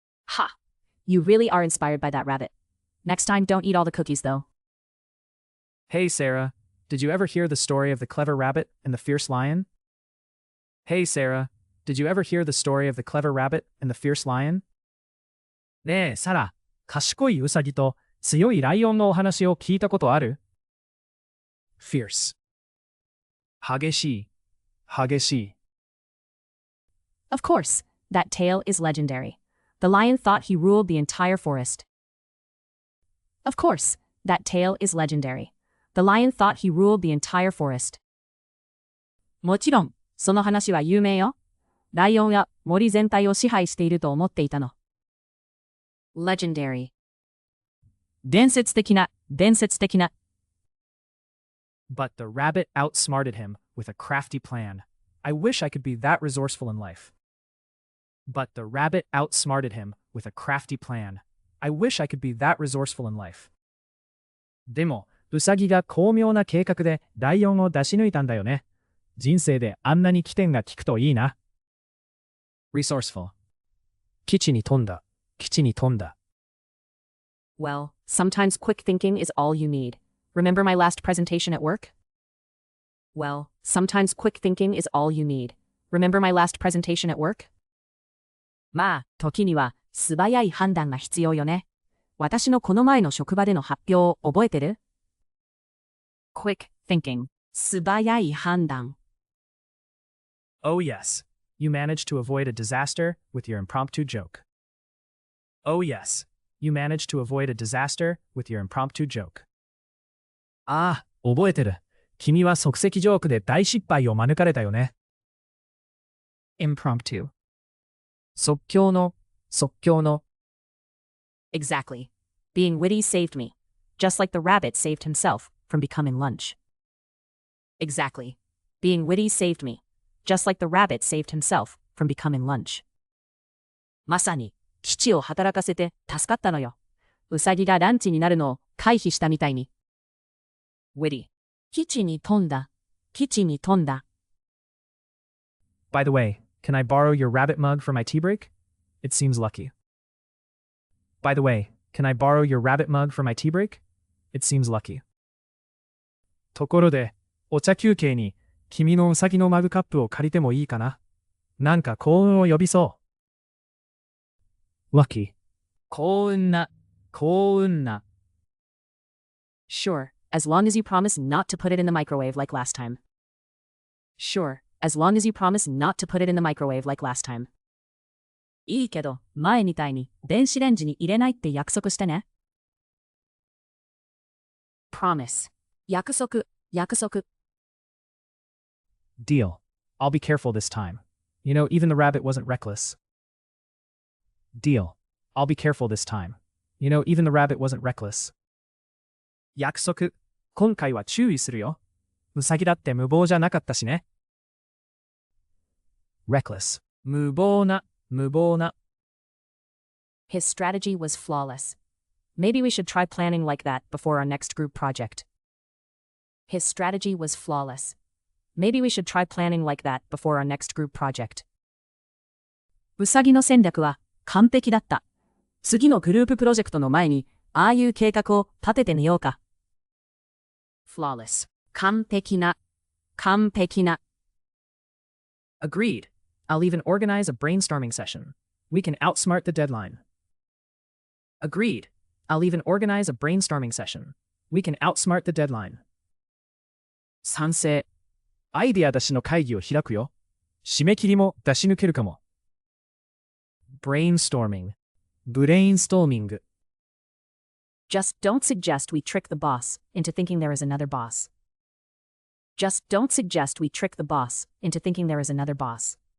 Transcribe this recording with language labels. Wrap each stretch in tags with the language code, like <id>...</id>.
<en>Ha! You really are inspired by that rabbit. Next time, don't eat all the cookies, though. Hey Sarah, did you ever hear the story of the clever rabbit and the fierce lion? Hey Sarah, did you ever hear the story of the clever rabbit and the fierce lion?</en> <ja>ねえ、サラ、賢いウサギと強いライオンのお話を聞いたことある?</ja> <en>Fierce.</en> <ja>激しい、激しい。</ja> <en>Of course, that tale is legendary. The lion thought he ruled the entire forest. Of course, that tale is legendary. The lion thought he ruled the entire forest.</en> <ja>もちろん、その話は有名よ。ライオンは森全体を支配していると思っていたの。</ja> <en>Legendary.</en> <ja>伝説的な、伝説的な。</ja> <en>But the rabbit outsmarted him with a crafty plan. I wish I could be that resourceful in life. But the rabbit outsmarted him with a crafty plan. I wish I could be that resourceful in life.</en> <ja>でも、ウサギが巧妙な計画でライオンを出し抜いたんだよね。人生であんなに機転が利くといいな。</ja> <en>Resourceful.</en> <ja>基地に富んだ、基地に富んだ。</ja> <en>Well, sometimes quick thinking is all you need. Remember my last presentation at work? Well, sometimes quick thinking is all you need. Remember my last presentation at work?</en> <ja>まあ、時には素早い判断が必要よね。私のこの前の職場での発表を覚えてる?</ja> <en>Quick thinking.</en> <ja>素早い判断。</ja> <en>Oh yes, you managed to avoid a disaster with your impromptu joke. Oh yes, you managed to avoid a disaster with your impromptu joke.</en> <ja>ああ、覚えてる。君は即席ジョークで大失敗を免れたよね。</ja> <en>Impromptu.</en> <ja>即興の、即興の。</ja> <en>Exactly. Being witty saved me, just like the rabbit saved himself from becoming lunch. Exactly. Being witty saved me, just like the rabbit saved himself from becoming lunch.</en> <ja>まさに、基地を働かせて助かったのよ。ウサギがランチになるのを回避したみたいに。</ja> <en>Witty.</en> <ja>基地に富んだ、基地に富んだ。</ja> <en>By the way, can I borrow your rabbit mug for my tea break? It seems lucky. By the way, can I borrow your rabbit mug for my tea break? It seems lucky.</en> <ja>ところで、お茶休憩に君のウサギのマグカップを借りてもいいかな？なんか幸運を呼びそう。</ja> <en>Lucky.</en> <ja>幸運な、幸運な。</ja> <en>Sure, as long as you promise not to put it in the microwave like last time. Sure, as long as you promise not to put it in the microwave like last time.</en> <ja>いいけど、前みたいに電子レンジに入れないって約束してね。</ja> <en>Promise.</en> <ja>約束、約束。</ja> <en>Deal. I'll be careful this time. You know, even the rabbit wasn't reckless. Deal. I'll be careful this time. You know, even the rabbit wasn't reckless.</en> <ja>約束、今回は注意するよ。ウサギだって無謀じゃなかったしね。</ja> <en>reckless</en> <ja>無謀な、無謀な。</ja> <en>His strategy was flawless. Maybe we should try planning like that before our next group project. His strategy was flawless. Maybe we should try planning like that before our next group project.</en> <ja>ウサギの戦略は完璧だった。次のグループプロジェクトの前に、ああいう計画を立ててみようか。</ja> <en>flawless</en> <ja>完璧な、完璧な。</ja> <en>Agreed. I'll even organize a brainstorming session. We can outsmart the deadline. Agreed. I'll even organize a brainstorming session. We can outsmart the deadline.</en> <ja>賛成。アイデア出しの会議を開くよ。締め切りも出し抜けるかも。 brainstorming ブレインストーミング。</ja> <en>Just don't suggest we trick the boss into thinking there is another boss. Just don't suggest we trick the boss into thinking there is another boss.</en>